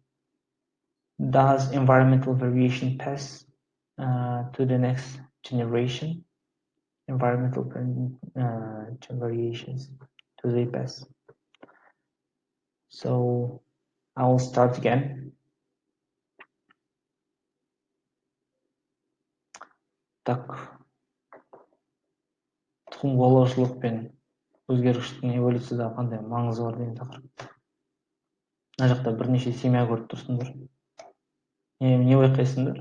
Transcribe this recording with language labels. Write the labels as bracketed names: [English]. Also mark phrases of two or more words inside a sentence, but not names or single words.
[English] Does environmental variation pass to the next generation? Environmental variations, do they pass? So I will start again. [Kazakh] Так, тұқым қуалаушылық пен өзгергіштіктің эволюцияда қандай маңызы бар деген тақырып. Мына жақта бірнеше семья көріп тұрсыңдар. Не байқайсыңдар?